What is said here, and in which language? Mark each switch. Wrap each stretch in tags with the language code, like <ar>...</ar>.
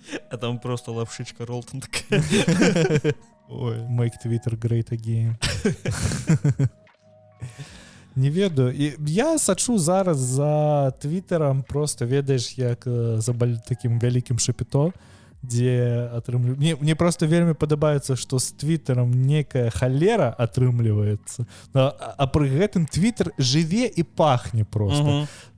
<ru>А там просто лапшичка Ролтон такая.</ru> <en>Make Twitter great again.</en> <be>Не ведаю. І я сачу зараз за Твиттером, просто ведаеш, як за таким вялікім шапіто, дзе атрымліваю. Мне просто вельмі падабаецца, што з Твиттером некая халера атрымліваецца, а пры гэтым Твиттер жыве і пахне просто.</be>